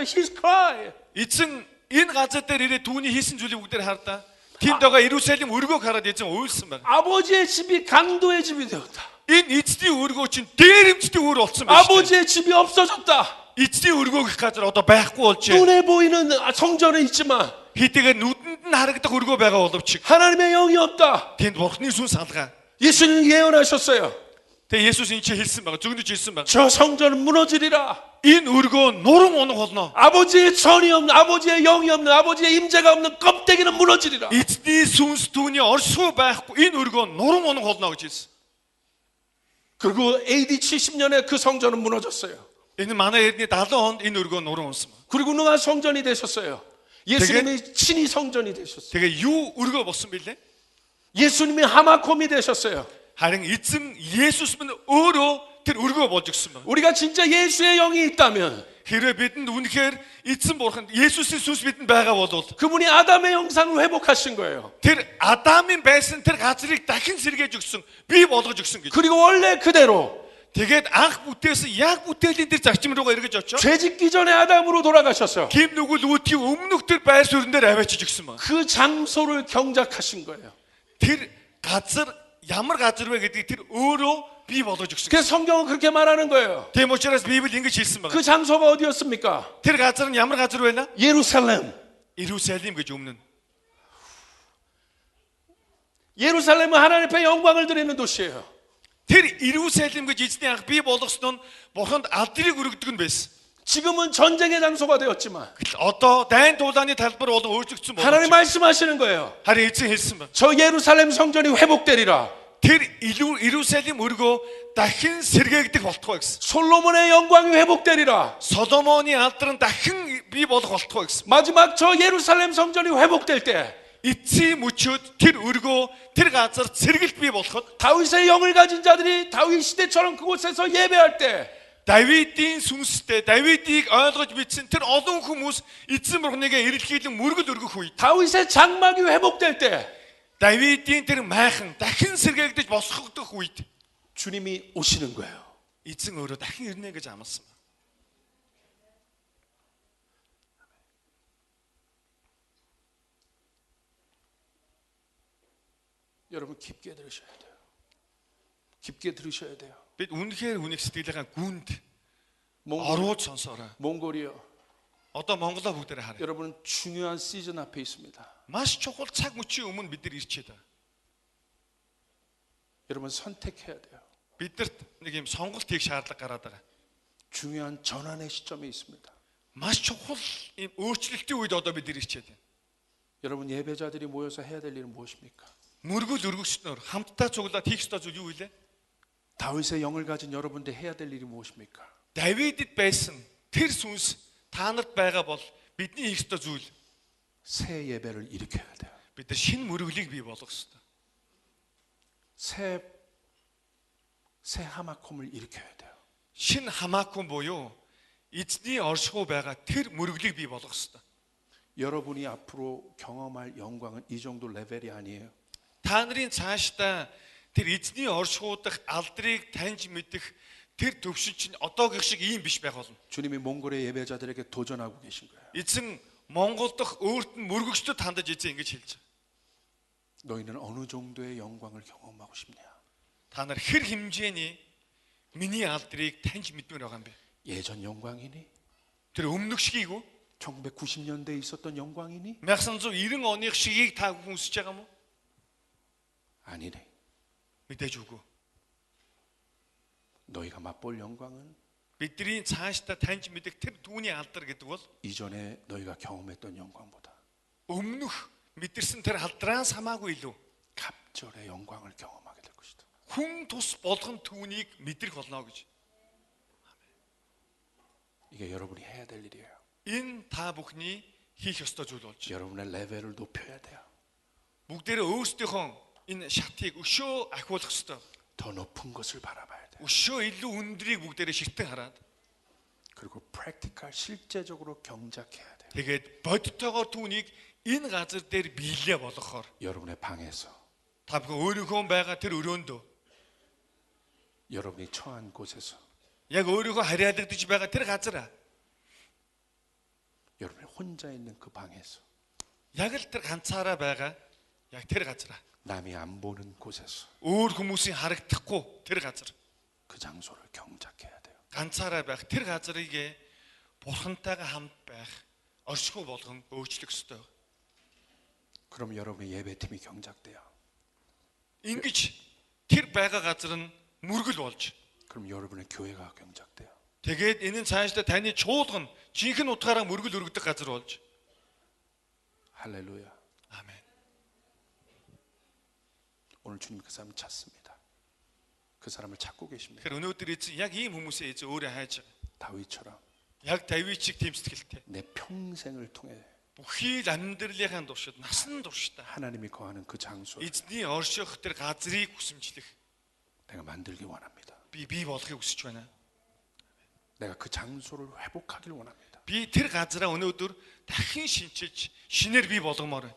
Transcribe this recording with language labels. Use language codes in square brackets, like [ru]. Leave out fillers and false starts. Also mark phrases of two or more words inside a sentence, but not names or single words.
[en] He's crying. [mn] эзэн энэ газар дээр ирээд түүний хийсэн зүйлийг бүгдээр хардаа. Тэнд байгаа Иерусалим өргөөг хараад эзэн уйлсан байна. [ko] 아버지의 집이 강도의 집이 되었다. [mn] Энэ эзний өргөө чинь дээрэмчдэг өр болсон байна. [ko] 아버지의 집이 없어졌다. [mn] Эзний өргөөх газар одоо байхгүй болжээ. [ko] 눈에 보이는 성전은 있지만 [mn] Хитэйгээр нүдэнд нь харагдах өргөө байгаа боловч [ko] 하나님의 영이 없다. [mn] тэнд бурхны сүнс алгаа. [ko] 예수님 예언하셨어요. [mn] Тэгээ Есүс энэ чи хэлсэн байгаа. Зүгнэж хэлсэн байгаа. [ko] 저 성전은 무너지리라. [mn] Энэ өргөө нуран унах болно. [ko] 아버지의 전이 없는, 아버지의 영이 없는, 아버지의 임재가 없는 껍데기는 무너지리라. [mn] Эзний сүнс түүний оршихуй байхгүй энэ өргөө нуран унах болно гэж хэлсэн. [ko] 그리고 AD 70년에 그 성전은 무너졌어요. [mn] Энэ манай эртний 70 онд энэ өргөө нуран унсан. [ko] 그리고 누가 성전이 되셨어요. 예수님이 친히 성전이 되셨어요. [mn] Тэгээ юу өргөө болсон бэлээ? [ko] 예수님이 하마콤이 되셨어요. [mn] Харин эзэн Есүс минь өөрөө тэр өргөө болж өгсөн байна. [ko] 우리가 진짜 예수의 영이 있다면 [mn] Хэрвээ бидэнд үнэхээр эзэн бурхан Есүсийн сүнс бидэнд байгаа бол [ko] 그분이 아담의 형상을 회복하신 거예요. [mn] тэр Адамын байсан тэр газрыг дахин сэргээж өгсөн, бий болгож өгсөн гэж. [ko] 그리고 원래 그대로 [mn] Тэгээд анх бүтээсэн яг бүтээлийн тэр зарчим руугаа эргэж очоо. [ko] 죄 짓기 전에 아담으로 돌아가셔서 [mn] Гим нүгэл үүдхийн өмнөх тэр байр суурин дээр аваачиж өгсөн байна. [ko] 그 장소를 경작하신 거예요. [mn] Тэр газар ямар газар вэ гэдгийг тэр өөрөө бий болгож өгсөн. [ko] 그래서 성경은 그렇게 말하는 거예요. [mn] Тийм учраас Библи ингэж хэлсэн байна. [ko] 그 장소가 어디였습니까? [mn] Тэр газар нь ямар газар байна? [ko] 예루살렘. [mn] Иерусалим гэж өмнө нь. [ko] 예루살렘은 하나님 앞에 영광을 드리는 도시예요. [mn] Тэр Иерусалим гэж эзний анх бий болгосон нь бурханд алдрыг өргөдөг нь байсан. [ko] 지금은 전쟁의 장소가 되었지만 [mn] Одоо дайн дуулааны талбар болон өөрчлөгдсөн [ko] 하나님 [mn] боловч [ko] 말씀하시는 거예요. [mn] харин эзэн хэлсэн байна. [ko] 저 예루살렘 성전이 회복되리라. [mn] Тэр Иерусалим өргөө дахин сэргээгдэх болтугай гэсэн. [ko] 솔로몬의 영광이 회복되리라. [mn] Соломоны алдар нь дахин бий болох болтугай гэсэн. [ko] 마지막 저 예루살렘 성전이 회복될 때 [mn] Эцсийн мөчөөд тэр өргөө тэр газар сэргэлт бий болоход [ko] 다윗의 영을 가진 자들이 다윗 시대처럼 그곳에서 예배할 때 [mn] Давидын сүнстэй Давидыг ойлгож бичсэн тэр олон хүмүүс эзэн бурхныг эрэлхийлэн мөргөл өргөх үед [ko] 다윗의 장막이 회복될 때 [mn] Давидын тэр майхан дахин сэргээгдэж босгогдох үед [ko] 주님이 오시는 거예요. [mn] эзэн өөрөө дахин ирнэ гэж амласан байна. [ko] 여러분 깊게 들으셔야 돼요. 깊게 들으셔야 돼요. [mn] Бид үнэхээр үнийг сэтгэлээгээ гүнд [ko] 몽골, [mn] оруулж сонсоорой. [ko] 몽골이요. [mn] Одоо Монголоо бүгдээрээ харъя. [ko] 여러분은 중요한 시즌 앞에 있습니다. [mn] Маш чухал цаг мөчийн өмнө бид нар ирчээд байна. [ko] 여러분 선택해야 돼요. [mn] Бидэрт нэг юм сонголт хийх шаардлага гараад байгаа. [ko] 중요한 전환의 시점에 있습니다. [mn] Маш чухал ийм өөрчлөлтийн үед одоо бид нар ирчээд байна. [ko] 여러분 예배자들이 모여서 해야 될 일은 무엇입니까? [mn] Мөргөл өргөгчнөр хамтдаа цуглаад хийх ёстой зүйл юу вэ? [ko] 다윗의 영을 가진 여러분들 해야 될 일이 무엇입니까? [mn] Давидэд байсан тэр сүнс та нарт байгаа бол бидний хийх ёстой зүйл [ko] 새 예배를 일으켜야 돼요. [mn] бид нар шинэ мөргөлийг бий болгох ёстой. [ko] 새 하마콤을 일으켜야 돼요. [mn] Шинэ хамаагүй буюу эзний оршихуй байгаа тэр мөргөлийг бий болгох ёстой. [ko] 여러분이 앞으로 경험할 영광은 이 정도 레벨이 아니에요. [mn] Та нарын цаашдаа тэр эзний оршихуудах алдрыг таньж мэдэх тэр төвшин чинь одоогийн шиг ийм биш байх болно. [ko] 주님이 몽골의 예배자들에게 도전하고 계신 거예요. [mn] Эзэн Монгол дахь өөрт нь мөргөгчдөд хандаж эзэн ингэж хэлж байгаа. [ko] 너희는 어느 정도의 영광을 경험하고 싶냐? [mn] Та нар хэр хэмжээний миний алдрыг таньж мэдмээр байгаа юм бэ? [ko] 예전 영광이니? [mn] Тэр өмнөх шигийг үү? [ko] 1990년대에 있었던 영광이니? [mn] 1990 оны шигийг та хүсэж байгаа юм уу? [ko] 아니네. [mn] Мэдээж үгүй. [ko] 너희가 맛볼 영광은 [mn] Бидний цаашдаа таньж мэдэх тэр түүний алдар гэдэг бол [ko] 이전에 너희가 경험했던 영광보다 [mn] өмнөх мэдэрсэн тэр алдраас хамаагүй илүү [ko] 갑절의 영광을 경험하게 될 것이다. [mn] хүн тус болгон түүнийг мэдрэх болно гэж. [ko] 이게 여러분이 해야 될 일이에요. [mn] Энэ та бүхний хийх ёстой зүйл болж. [ko] 여러분의 레벨을 높여야 돼요. [mn] Бүгдээрээ өөрсдийнхөө энэ шатыг өшөө ахиулах ёстой. [ko] 더 높은 것을 바라봐야 돼요. [mn] Өшөө илүү өндрийг бүгдээрээ ширтэн хараад [ko] 그리고 프랙티컬 실제적으로 경작해야 돼요. [mn] тэгээд бодтойгоор түүнийг энэ газар дээр биелээ болгохоор [ko] 여러분의 방에서 [mn] та бүхэн өөрийнхөө байгаа тэр өрөөндөө [ko] 여러분이 처한 곳에서 [mn] яг өөрийнхөө харьяалагдж байгаа тэр газар [ko] 여러분이 혼자 있는 그 방에서 [mn] яг л тэр ганцаараа байгаа яг тэр газар [ko] 남이 안 보는 곳에서 [mn] өөр хүмүүсийн харагдахгүй тэр газар [ko] 그 장소를 경작해야 돼요. [mn] ганцаараа байх тэр газрыг бурхантайгаа хамт байх оршихуй болгон өөрчлөх ёстой. [ko] 그럼 여러분의 예배팀이 경작돼요. [mn] Ингэж тэр байгаа газар нь мөргөл болж [ko] 그럼 여러분의 교회가 경작돼요. [mn] тэгээд энэ нь цаашдаа таны чуулган жинхэнэ утгаараа мөргөл өргөдөх газар болж. [ko] 할렐루야. 아멘. 오늘 주님 그 사람 찾습니다. 그 사람을 찾고 계십니다. [mn] Тэгэхээр өнөөдөр эзэн яг ийм хүмүүсээ эзэн өөрөө хайж байгаа. [ko] 다윗처럼 [mn] Яг Давид шиг тийм сэтгэлтэй. [ko] 내 평생을 통해 [mn] Бүхий л амьдралынхаа туршид, насан туршдаа [ko] 하나님이 거하는 그 장소를 [mn] эзний орших тэр газрыг хүсэмжлэх [ko] 내가 만들기 원합니다. [mn] би бий болгохыг хүсэж байна. [ko] 내가 그 장소를 회복하길 원합니다. [mn] Би тэр газараа өнөөдөр дахин шинчиж, шинээр бий болгомоор байна.